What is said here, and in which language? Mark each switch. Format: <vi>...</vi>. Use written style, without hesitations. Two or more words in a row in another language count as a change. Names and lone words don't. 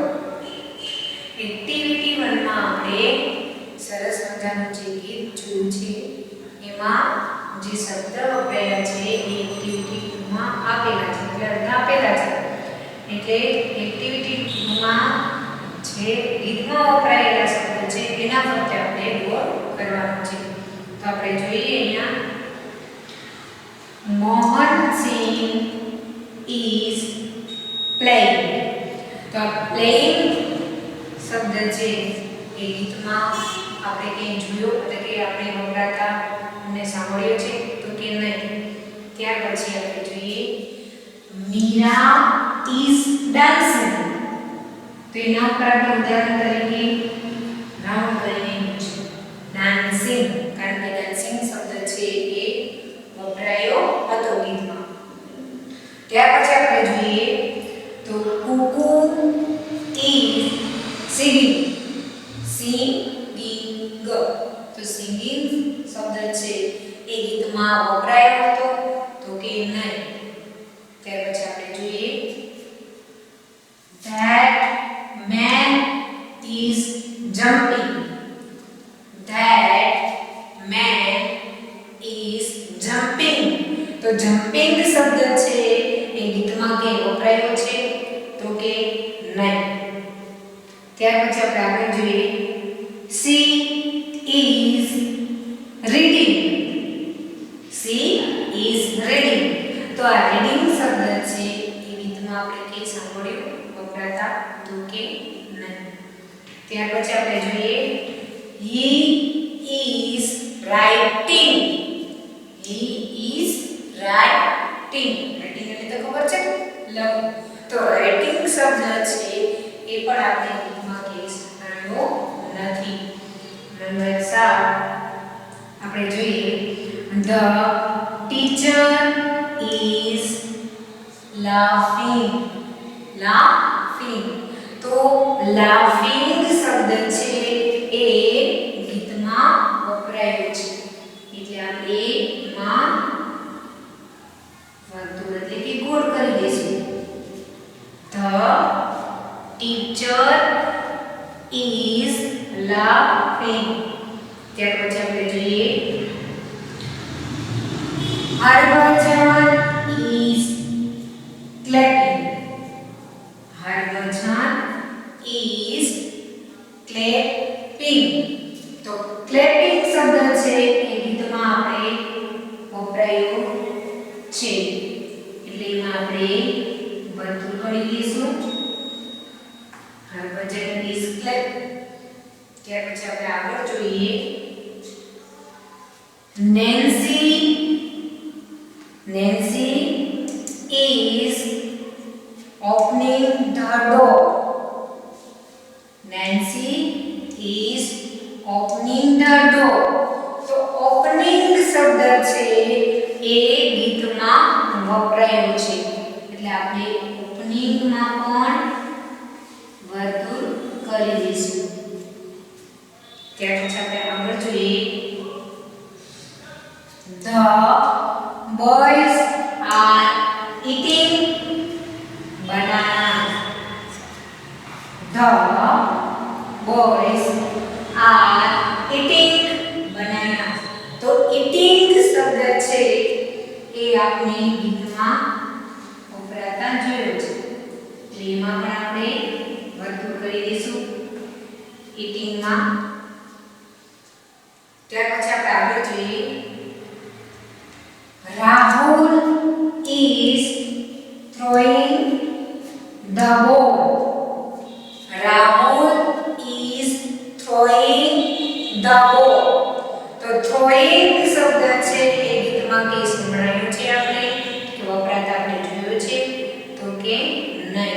<gu>એક્ટિવિટી 1 માં આપણે સરસ મજાનું જે ગીત જોયું છે એમાં જે શબ્દ વપરાયા છે એ એક્ટિવિટી 2 માં આપેલા છે એટલે અર્થ આપેલા છે. એટલે એક્ટિવિટી 2 માં જે ગીતમાં વપરાયેલા શબ્દ છે એના ફરતે આપણે ગોળ કરવાનું છે. તો આપણે જોઈએ અહીંયા મોહનસિંહ</gu> <en>is playing.</en> <gu>તો playing શબ્દ છે એ ગીતમાં આપણે કંઈ જોયો એટલે કે આપણે વપરાતા અને સાંભળ્યો છે તો કે નહીં. ત્યાર પછી આપણે જોઈએ મીરા</gu> <en>is dancing.</en> <gu>તો એના ઉપર આપણે ઉદાહરણ તરીકે નામ કરીને છે ડાન્સિંગ, કારણ કે ડાન્સિંગ શબ્દ છે એ વપરાયો હતો ગીતમાં. ત્યાર પછી આપણે જોઈએ તો કુકુ</gu> <en>is singing.</en> <gu>સિંગિંગ. તો સિંગિંગ શબ્દ છે એ ગીતમાં વપરાયો હતો તો કે નહીં. ત્યાર પછી આપણે જોઈએ</gu> <en>that man is jumping. That man is jumping.</en> <gu>તો જમ્પિંગ શબ્દ છે એ ગીતમાં કે વપરાયો છે તો કે નહીં. ત્યાર પછી આપણે આગળ જોઈએ</gu> <en>she is reading. she is reading.</en> <gu>તો આ રીડિંગ શબ્દ છે એ ગીતમાં આપણે કે સાંભળ્યું વપરાતા તો કે નહીં. ત્યાર પછી આપણે જોઈએ</gu> <en>he is writing. he is writing.</en> <gu>રાઇટિંગ એટલે તો ખબર છે લખવું. તો રાઇટિંગ શબ્દ છે એ પણ આપણે ગીતમાં કે સાંભળ્યો નથી. નંબર 7 આપણે જોઈએ</gu> <en>the teacher is laughing.</en> <gu>laughing. તો laughing શબ્દ છે એ ગીતમાં વપરાયો છે એટલે આપણે એમાં વર્તુળ એટલે કે ગોળ કરી દઈશું.</gu> <en>the teacher is laughing.</en> <gu>ત્યાર પછી આપણે જોઈએ Harbhajan</gu> <en>is clapping. Harbhajan is clapping.</en> <gu>તો clapping શબ્દ છે એ ગીતમાં આપણે વપરાયો છે એટલે એમાં આપણે વર્તુળ કરી દઈશું.</gu> <en>Harbhajan is clapping.</en> <gu>ત્યાર પછી આપણે આગળ જોઈએ Nancy</gu> <en>is opening the door. Nancy is opening the door.</en> <gu>તો opening શબ્દ છે એ ગીતમાં વપરાયો છે એટલે આપણે opening માં પણ વર્તુળ કરી દઈશું. ત્યાર પછી આપણે આગળ જોઈએ.</gu> <en>The boys are eating bananas. The boys are eating bananas.</en> <gu>તો eating શબ્દ છે એ આપણે ગીતમાં વપરાતા જોયો છે એટલે એમાં પણ આપણે વર્તુળ કરી દઈશું eating માં. ત્યાર પછી આપણે આગળ જોઈએ.</gu> <en>Rahul is throwing the ball. Rahul is throwing the ball.</en> <gu>તો throwing શબ્દ છે એ ગીતમાં કે સંભળાયો છે આપણે કે વપરાતા આપણે જોયો છે તો કે નહીં.</gu>